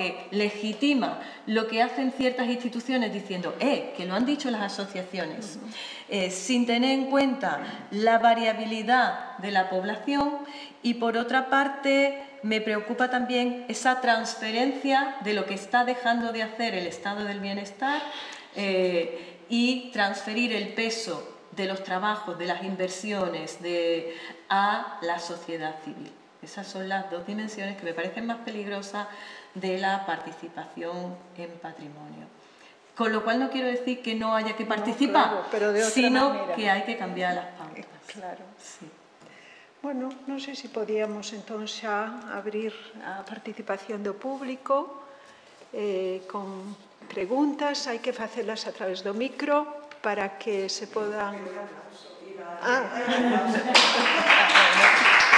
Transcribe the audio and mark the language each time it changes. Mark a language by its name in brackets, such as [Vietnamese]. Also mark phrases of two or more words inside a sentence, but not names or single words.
[Spanish] que legitima lo que hacen ciertas instituciones diciendo que lo han dicho las asociaciones, sin tener en cuenta la variabilidad de la población, y por otra parte me preocupa también esa transferencia de lo que está dejando de hacer el estado del bienestar y transferir el peso de los trabajos, de las inversiones a la sociedad civil. Esas son las dos dimensiones que me parecen más peligrosas de la participación en patrimonio. Con lo cual no quiero decir que no haya que participar, no, claro, pero de otra sino manera. Que hay que cambiar las pautas. Claro. Sí. [Galician] Bueno, non sei se podíamos entón xa abrir a participación do público con preguntas. Hai que facelas a través do micro para que se podan...